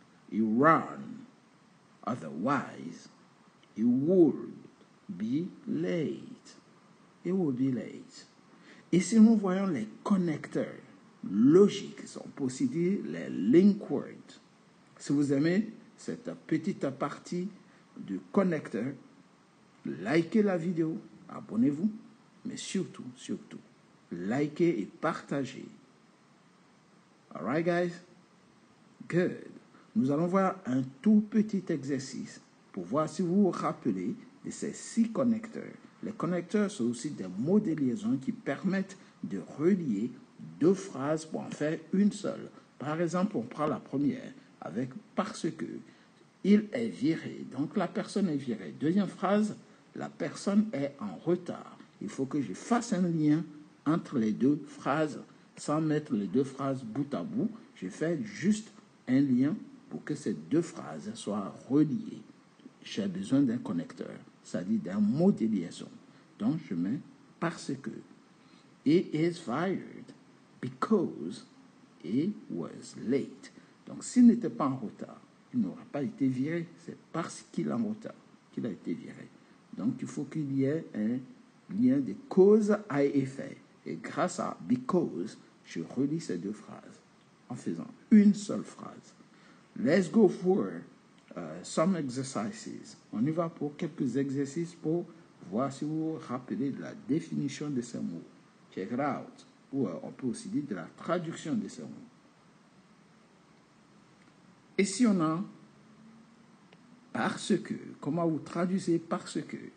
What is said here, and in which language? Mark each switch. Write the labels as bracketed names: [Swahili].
[English] He ran, otherwise he would be late. He would be late. [French] Et si nous voyons les connecteurs logiques, on peut aussi dire les link words. Si vous aimez cette petite partie du connecteur, likez la vidéo, abonnez-vous, mais surtout, likez et partagez. [English] Alright, guys? Good. [French] Nous allons voir un tout petit exercice pour voir si vous vous rappelez de ces 6 connecteurs. Les connecteurs sont aussi des mots de liaison qui permettent de relier 2 phrases pour en faire une seule. Par exemple, on prend la première avec parce que il est viré. Donc, la personne est virée. Deuxième phrase, la personne est en retard. Il faut que je fasse un lien entre les 2 phrases sans mettre les 2 phrases bout à bout. Je fais juste un lien pour que ces 2 phrases soient reliées. J'ai besoin d'un connecteur, c'est-à-dire d'un mot de liaison. Donc, je mets parce que. [English] He is fired because he was late. [French] Donc, s'il n'était pas en retard, il n'aura pas été viré. C'est parce qu'il est en retard qu'il a été viré. Donc, il faut qu'il y ait un lien de cause à effet. Et grâce à because, je relis ces 2 phrases en faisant une seule phrase. [English] Let's go for some exercises. [French] On y va pour quelques exercices pour voir si vous vous rappelez de la définition de ces mots. [English] Check it out. [French] Ou on peut aussi dire de la traduction de ces mots. Et si on a Parce que. Comment vous traduisez parce que?